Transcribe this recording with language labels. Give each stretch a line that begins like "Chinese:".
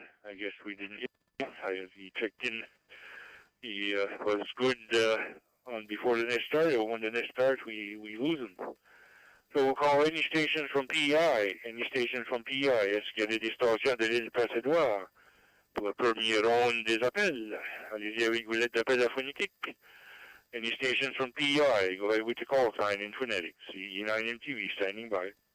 English: I guess we didn't hit him. He checked in. He was good on before the net started. When the net starts, we lose him. So we'll call any stations from PI. Any stations from PI.
French: Est-ce qu'il y a des stations de l'île Passadoire pour la première ronde des appels? Allez-y avec vos lettres d'appel à phonétique.
English: Any stations from PI. Go ahead with the call sign in phonetics. E9MTV standing by.